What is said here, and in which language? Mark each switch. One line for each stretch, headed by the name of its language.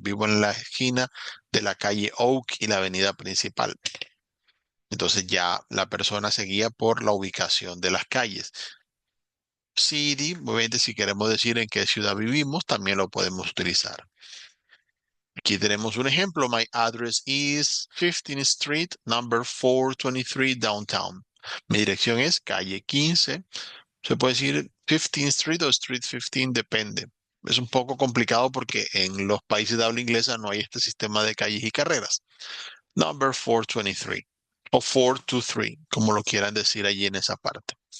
Spanish: Vivo en la esquina de la calle Oak y la avenida principal. Entonces ya la persona se guía por la ubicación de las calles. City, obviamente si queremos decir en qué ciudad vivimos, también lo podemos utilizar. Aquí tenemos un ejemplo.
English: My address is 15th Street, number 423 downtown.
Spanish: Mi dirección es calle 15. Se puede decir 15th Street o Street 15, depende. Es un poco complicado porque en los países de habla inglesa no hay este sistema de calles y carreras. Number 423 o 423, como lo quieran decir allí en esa parte.